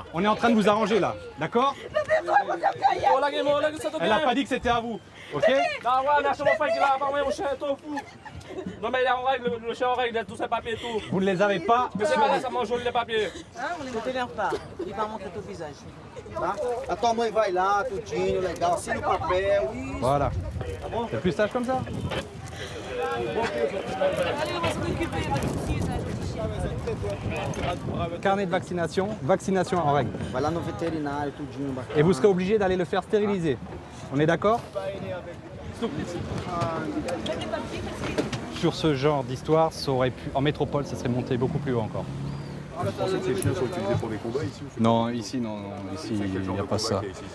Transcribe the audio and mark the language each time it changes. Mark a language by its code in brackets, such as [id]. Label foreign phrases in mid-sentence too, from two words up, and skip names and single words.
[fr] On est en train de vous arranger là. D'accord? Elle n'a pas dit que c'était à vous. Ok? Non mais il est en règle, le chien en règle, il a tous ses papiers et tout. Vous ne les avez pas? Mais c'est pas ça, mange les papiers. Ne t'énerve pas, il va montrer ton visage. [pt] A tua mãe vai lá, tudinho, legal, assina o papel. [fr] Voilà. C'est plus sage comme ça? Carnet de vaccination, vaccination en règle. [pt] Vai lá no veterinário, tudinho. [fr] Et vous serez obligé d'aller le faire stériliser. On est d'accord? Sur ce genre d'histoire, ça aurait pu, en métropole, ça serait monté beaucoup plus haut encore. Vous pensez que ces chiens sont utilisés pour des combats ici? Non, ici, non, ici, il n'y a pas ça.